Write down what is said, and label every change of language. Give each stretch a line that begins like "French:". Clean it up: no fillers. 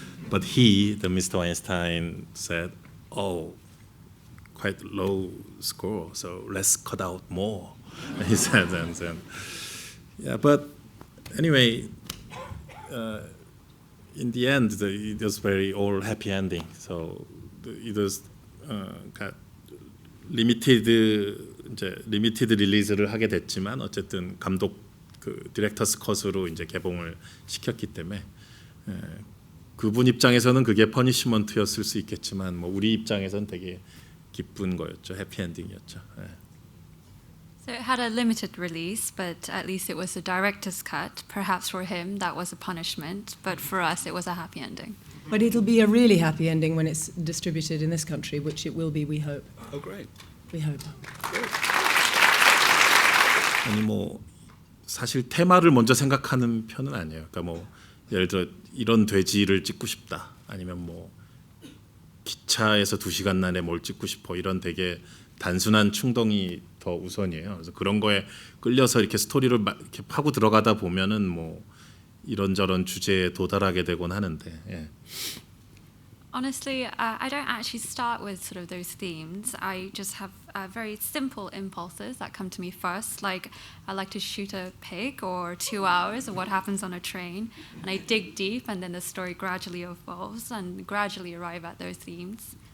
English: But he, the Mr. Weinstein, said, "Oh, quite low score, so let's cut out more." He said, and then, yeah. But anyway, in the end, it was very all happy ending. So it was got
Korean: 리미티드 릴리즈를 하게 됐지만 어쨌든 감독 그 디렉터스 컷으로 이제 개봉을 시켰기 때문에 그분 입장에서는 그게 퍼니시먼트였을 수 있겠지만 뭐 우리 입장에서는 되게 기쁜 거였죠. 해피엔딩이었죠.
English: So it had a limited release, but at least it was a director's cut. Perhaps for him that was a punishment, but for us it was a happy ending. But it'll be a really happy ending when it's distributed in this country, which it will be, we hope. Oh, great. We hope.
Korean: 아니 뭐 사실 테마를 먼저 생각하는 편은 아니에요. 그러니까 뭐 예를 들어 이런 돼지를 찍고 싶다. 아니면 뭐 기차에서 2시간 안에 뭘 찍고 싶어. 이런 되게 단순한 충동이 더 우선이에요. 그래서 그런 거에 끌려서 이렇게 스토리를 이렇게 파고 들어가다 보면은 뭐 이런저런 주제에 도달하게 되곤 하는데. 예.
English: Honestly, I don't actually start with sort of those themes. I just have very simple impulses that come to me first. Like I like to shoot a pig or 2 hours of what happens on a train, and I dig deep, and then the story gradually evolves and gradually arrive at those themes.